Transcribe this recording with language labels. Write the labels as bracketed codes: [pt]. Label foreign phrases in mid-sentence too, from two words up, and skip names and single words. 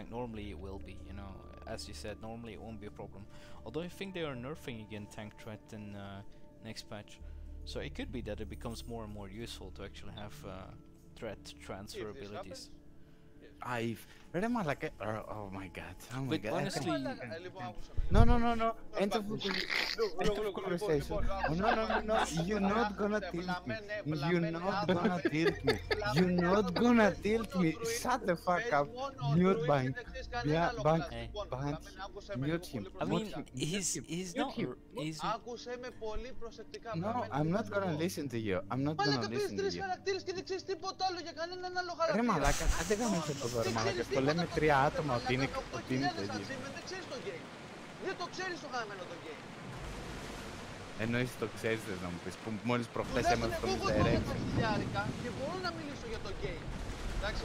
[en] Normally it will be, you know, as you said. Normally it won't be a problem. Although I think they are nerfing again tank threat in next patch, so it could be that it becomes more and more useful to actually have threat transfer If this abilities. happens. I've read him like oh my god. Oh my But god. honestly- [el] Λοιπόν, άκουσα με. [en] No, no, no, no. End of Look, end look, of look, conversation. look, Oh, no, no, no, no. You're not gonna tilt me. You're not gonna tilt me. You're not gonna tilt me. Shut the fuck up. Mute bank. Yeah, bank. Bank. Mute him. I mean, Mute him. he's Mute not. him. He's Άκουσε με πολύ προσεκτικά. No, I'm not gonna listen to you. I'm not [el] Μαλάκα, [en] gonna [el] πες [en] listen to [el] τρεις [en] you. [el] χαρακτήρες και δεν ξέρεις τίποτα άλλο για κανέναν άλλο Ρε χαρακτήρα. μαλάκα, άντε γαμίσαι το δώρο μαλάκα. Το λέμε 3 άτομα ότι είναι το 8.000 ίδιο. achievement, δεν ξέρεις το game. Δεν το ξέρεις το γαμμένο το game. Εννοείς το ξέρεις θες να μου πεις που μόλις προχθές Τουλάχιστον έμαθα το εγώ έχω misdirect. 12 χιλιάρικα και μπορώ να μιλήσω για το game. Εντάξει.